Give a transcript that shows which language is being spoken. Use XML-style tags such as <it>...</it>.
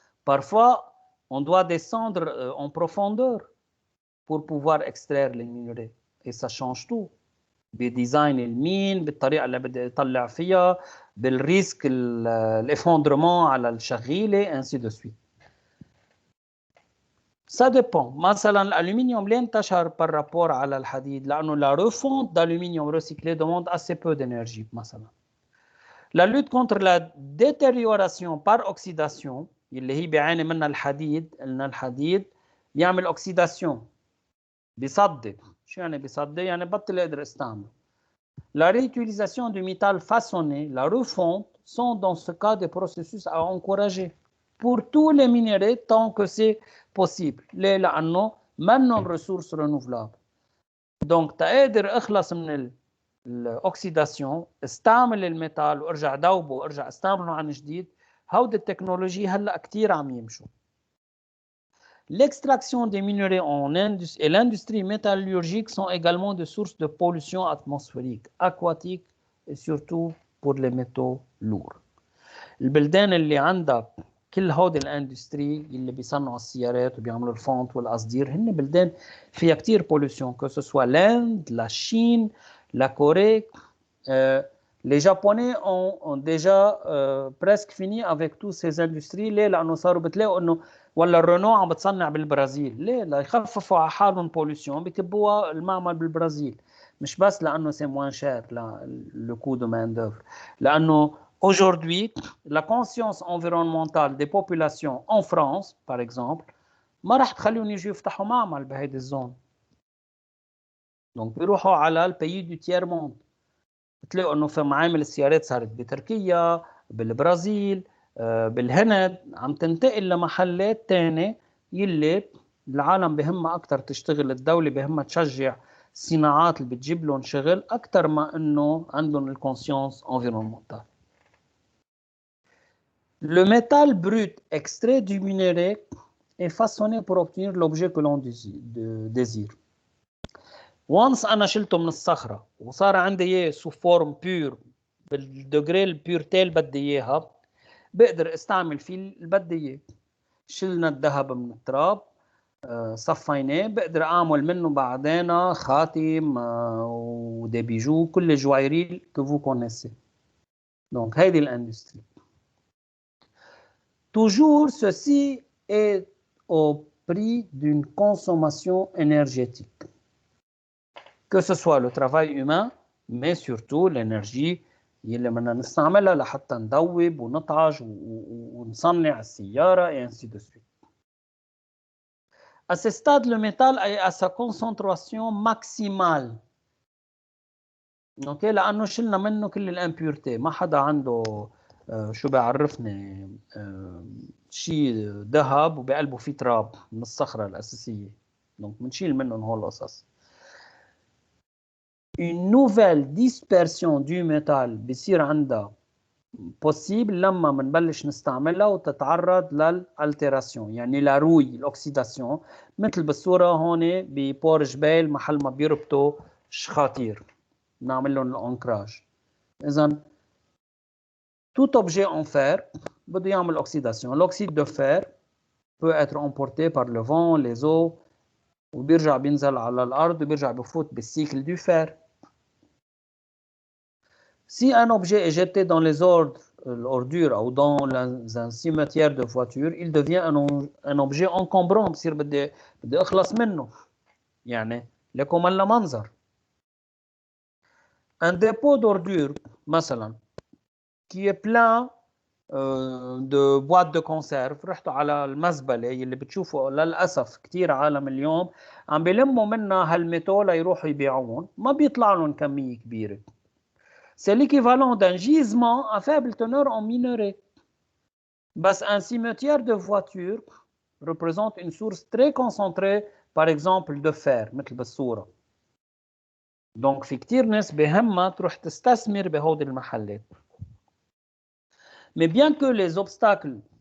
<fr>Parfois on doit descendre en profondeur pour pouvoir extraire les minerais et ça change tout.</fr> <ar>بديزاين المين بالطريقه اللي بدي اطلع فيها بالريسك الافوندرمون على الشغيله</ar> <fr>ainsi de suite. Ça dépend.</fr> <ar>مثلا الالومنيوم ليه انتشر بالرابور على الحديد؟ لانه</ar> <fr>la refonte d'aluminium recyclé demande assez peu d'énergie مثلا. La lutte contre la détérioration par oxydation</fr> <ar>اللي هي بيعاني منها الحديد، قلنا الحديد بيعمل اوكسيداسيون بيصدي. شو يعني بيصدي؟ يعني بطل اقدر استعمله.</ar> <fr>La réutilisation du métal façonné, la refonte sont dans ce cas des processus à encourager pour tous les minéraux tant que c'est possible.</fr> <ar>ليه؟ لأنه منهم</ar> <fr>ressources renouvelables.</fr> <ar>Donc تقدر اخلص من الاوكسيداسيون، استعمل الميتال وارجع دوبه وارجع استعمله عن جديد. هودي التكنولوجي هلا كثير عم يمشوا.</ar> <fr>L'extraction des minerais et l'industrie métallurgique sont également des sources de pollution atmosphérique, aquatique et surtout pour les métaux lourds.</fr> <ar>البلدان اللي عندها كل هودي الاندستري اللي بيصنعوا السيارات وبيعملوا الفونت والقصدير هن بلدان فيها كثير pollution,</ar> <fr>que ce soit l'Inde, la Chine, la Corée. Les Japonais ont déjà presque fini avec toutes ces industries.</fr> <ar>ليه؟ لأنه صاروا بتلاقوا إنه ولا الرنو عم بتصنع بالبرازيل. ليه؟ ليخففوا على حالهم بوليسيون بكبوها المعمل بالبرازيل. مش بس لأنه</ar> <fr>c'est moins cher le coût de main d'œuvre.</fr> <ar>لأنه</ar> <fr>aujourd'hui la conscience environnementale des populations en France par exemple</fr> <ar>ما راح تخليهم يجوا يفتحوا معمل بهيدي الزون. donc بيروحوا على البيي دو تيير موند. بتلاقوا انه في معامل السيارات صارت بتركيا، بالبرازيل، بالهند، عم تنتقل لمحلات تانية يلي العالم بهمها اكثر تشتغل، الدولة بهمها تشجع الصناعات اللي بتجيب لهم شغل اكثر ما انه عندهم الكونسيونس انفيرونمنتال.</ar> <fr>Le métal brut extrait du minerai est façonné pour obtenir l'objet que l'on désire.</fr> <ar>وانس انا شلته من الصخره وصار عندي اياه سو فورم بيور بالدجري البيورتي اللي بدي اياها، بقدر استعمل فيه اللي بدي اياه. شلنا الذهب من التراب، صفيناه، بقدر اعمل منه بعدين خاتم ودي بيجو، كل الجوايري</ar> <fr>que vous connaissez.</fr> <ar>donc هيدي الاندستري.</ar> <fr>toujours ceci est au prix d'une consommation énergétique. Que ce soit le travail humain, mais surtout l'énergie</fr> <ar>اللي بدنا نستعملها لحتى ندوب ونطعج ونصنع السيارة</ar> <fr>et ainsi de suite. À ce stade, le métal est à sa concentration maximale.</fr> <ar>اوكي، لأنه شلنا منه كل الامبيورتي، ما حدا عنده شو بيعرفني شيء ذهب وبقلبه فيه تراب من الصخرة الأساسية. donc بنشيل منهم هول القصص.</ar> <fr>Une nouvelle dispersion du métal</fr> <ar>بصير عندها possible لما بنبلش نستعملها وتتعرض للالتيراسيون، يعني لروي الاكسيداسيون، مثل بالصوره هون ببور جبال محل ما بيربطوا شخاطير بنعمل لهم الانكراج. اذا</ar> <fr>tout objet en fer</fr> <ar>بده يعمل اوكسيداسيون.</ar> <fr>l'oxyde de fer peut être emporté par le vent, les eaux</fr> <ar>وبيرجع بينزل على الارض وبيرجع بفوت بالسيكل</ar> <fr>du fer. Si un objet est jeté dans les ordures ou dans un cimetière de voiture, il devient un objet encombrant.</fr> <ar>بصير بدي اخلص منه، يعني لكم لا منظر.</ar> <fr>Un dépôt d'ordures</fr> <ar>مثلا</ar> <fr>qui est plein de boîtes de conserve،</fr> <ar>رحتوا على المزبله اللي بتشوفوا للاسف كثير عالم اليوم عم بيلموا منها هالميتول ليروحوا يبيعون، ما بيطلع لهم كميه كبيره.</ar> <fr>C'est l'équivalent d'un gisement à faible teneur en minerai. بس un cimetière de voiture représente une source très concentrée, par exemple de fer</fr> <ar>مثل بالصورة. donc في كتير ناس بهمها تروح تستثمر بهودي المحلات.</ar> <fr>mais bien que les obstacles</fr>